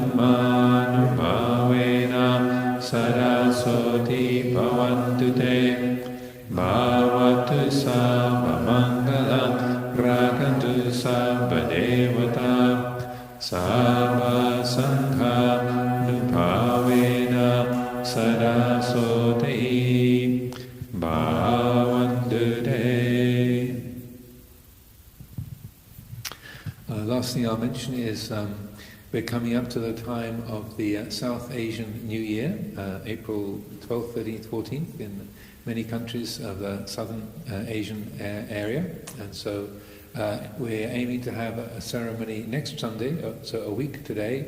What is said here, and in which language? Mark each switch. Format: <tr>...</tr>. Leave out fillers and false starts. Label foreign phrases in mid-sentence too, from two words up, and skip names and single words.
<pi>dhammanumavena sada soti bhavantu te Bhavatu sabha mangalam rakantu sabha devata sabha sangha nupavena sada soti bhavantu te.</pi> <en>Last thing I'll mention is we're coming up to the time of the South Asian New Year, April 12th, 13th, 14th in many countries of the southern Asian area, and so we're aiming to have a ceremony next Sunday, so a week today.</en>